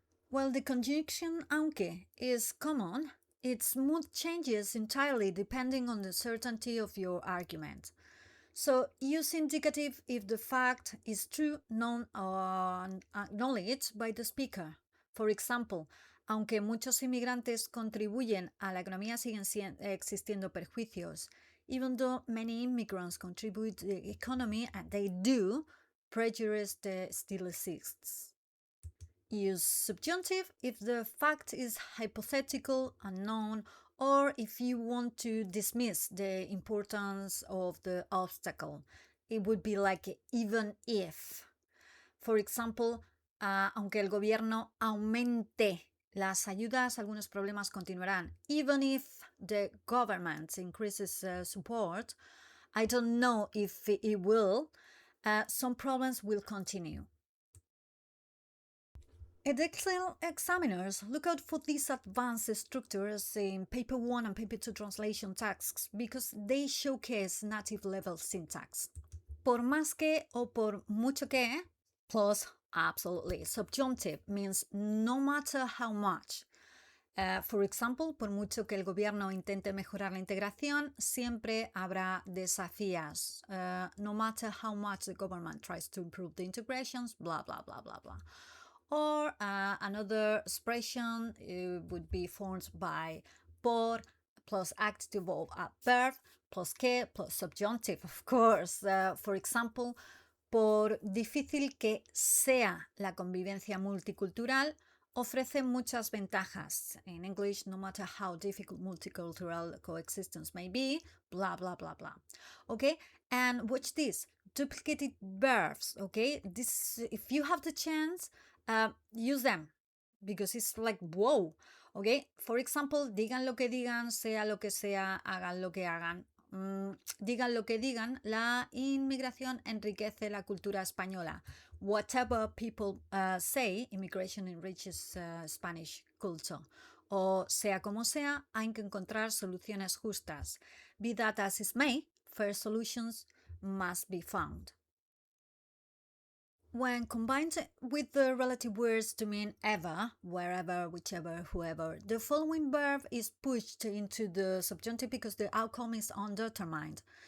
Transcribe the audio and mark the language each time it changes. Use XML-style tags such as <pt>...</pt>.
<en>While the conjunction aunque is common, its mood changes entirely depending on the certainty of your argument. So use indicative if the fact is true, known, or acknowledged by the speaker. For example,</en> <es>aunque muchos inmigrantes contribuyen a la economía, siguen existiendo perjuicios.</es> <en>Even though many immigrants contribute to the economy, and they do, prejudice still exists. Use subjunctive if the fact is hypothetical, unknown, or if you want to dismiss the importance of the obstacle. It would be like even if. For example,</en> <es>aunque el gobierno aumente las ayudas, algunos problemas continuarán.</es> <en>Even if the government increases support, I don't know if it will, some problems will continue. Edexcel examiners look out for these advanced structures in Paper 1 and Paper 2 translation tasks because they showcase native level syntax.</en> <es>Por más que o por mucho que,</es> <en>plus absolutely. Subjunctive means no matter how much. For example,</en> <es>por mucho que el gobierno intente mejorar la integración, siempre habrá desafíos.</es> <en>No matter how much the government tries to improve the integrations, blah, blah, blah, blah, blah. Or another expression would be formed by por plus active of a verb plus que, plus subjunctive, of course. For example,</en> <es>por difícil que sea la convivencia multicultural, ofrece muchas ventajas.</es> <en>In English, no matter how difficult multicultural coexistence may be, blah, blah, blah, blah. Okay, and watch this. Duplicated verbs, okay? This, if you have the chance, use them because it's like, whoa, okay? For example,</en> <es>digan lo que digan, sea lo que sea, hagan lo que hagan. Digan lo que digan, la inmigración enriquece la cultura española.</es> <en>Whatever people say, immigration enriches Spanish culture.</en> <es>O sea como sea, hay que encontrar soluciones justas.</es> <en>Be that as it may, fair solutions must be found. When combined with the relative words to mean ever, wherever, whichever, whoever, the following verb is pushed into the subjunctive because the outcome is undetermined.</en>